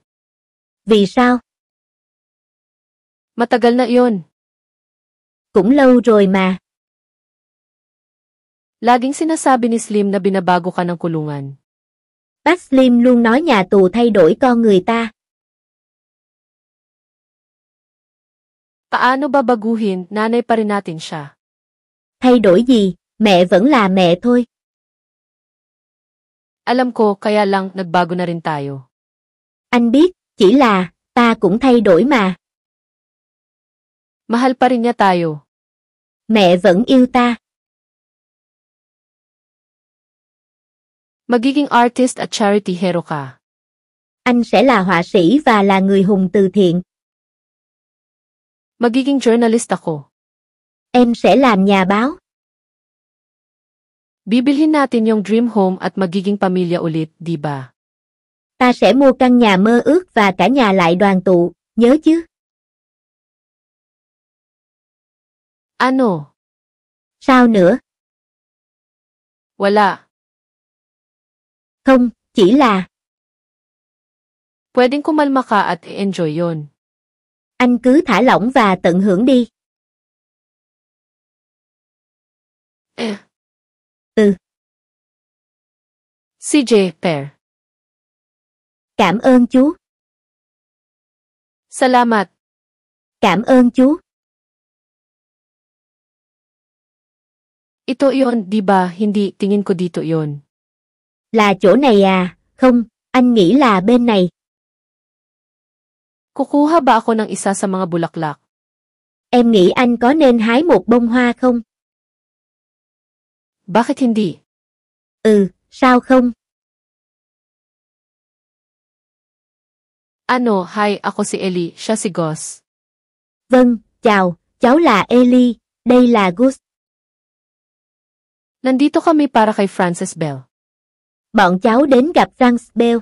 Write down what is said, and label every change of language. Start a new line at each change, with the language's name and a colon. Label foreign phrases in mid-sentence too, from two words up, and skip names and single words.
Vietnamese: Vì sao?
Filipino: Matagal na iyon.
Vietnamese: Cũng lâu rồi mà.
Filipino: Laging sinasabi ni Slim na binabago ka ng kulungan.
Vietnamese: Bác Slim luôn nói nhà tù thay đổi con người ta.
Filipino: Paano ba baguhin, nanay pa rin natin siya.
Vietnamese: Thay đổi gì, mẹ vẫn là mẹ thôi.
Filipino: Alam ko, kaya lang nagbago na rin tayo.
Vietnamese: Anh biết, chỉ là, ta cũng thay đổi mà.
Filipino: Mahal pa rin niya tayo.
Vietnamese: Mẹ vẫn yêu ta.
Filipino: Magiging artist at
English: charity hero
Filipino: ka.
Vietnamese: Anh sẽ là họa sĩ và là người hùng từ thiện.
Filipino: Magiging journalist ako.
Vietnamese: Em sẽ làm nhà báo.
Filipino: Bibilhin natin yung
English: dream home
Filipino: at magiging pamilya ulit, di ba?
Vietnamese: Ta sẽ mua căn nhà mơ ước và cả nhà lại đoàn tụ, nhớ chứ?
Filipino: Ano?
Vietnamese: Sao nữa?
Filipino: Wala.
Vietnamese: Không, chỉ là...
Filipino: Pwedeng kumalma ka at i-enjoy yon.
Vietnamese: Anh cứ thả lỏng và tận hưởng đi. CJ, Pair. Cảm ơn chú.
Filipino: Salamat.
Vietnamese: Cảm ơn chú.
Filipino: Ito yon, di ba? Hindi, tingin ko dito yon.
Vietnamese: Là chỗ này Không, anh nghĩ là bên này.
Filipino: Kukuha ba ako ng isa sa mga bulaklak?
Vietnamese: Em nghĩ anh có nên hái một bông hoa không?
Filipino: Bakit hindi?
Vietnamese: Sao không?
Filipino: Ano, hi, ako si Ellie, siya si Gus.
Vietnamese: Vâng, chào, cháu là Ellie, đây là Gus.
Filipino: Nandito kami para kay Frances Bell.
Vietnamese: Bọn cháu đến gặp Frances Bell.